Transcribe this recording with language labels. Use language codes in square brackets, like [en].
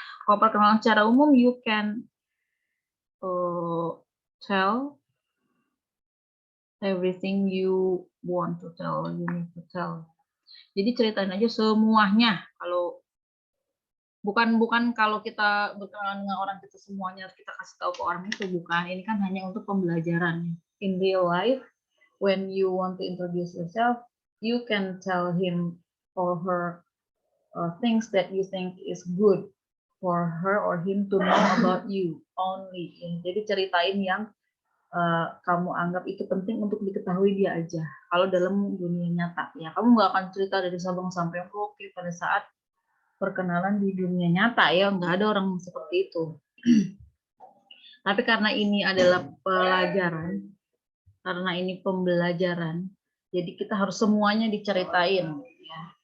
[en] Kalau perkenalan secara umum, you can tell everything you want to tell, you need to tell. [id] Jadi ceritain aja semuanya. Kalau bukan kalau kita berkenalan dengan orang kita semuanya kita kasih tahu ke orang itu, bukan. Ini kan hanya untuk pembelajaran. [en] In real life, when you want to introduce yourself, you can tell him or her things that you think is good for her or him to know about you only. Jadi ceritain yang [id] kamu anggap itu penting untuk diketahui dia aja. Kalau dalam dunia nyata ya, kamu nggak akan cerita dari Sabang sampai Merauke pada saat perkenalan di dunia nyata ya, nggak ada orang seperti itu. Tapi karena ini adalah pelajaran, karena ini pembelajaran, jadi kita harus semuanya diceritain ya.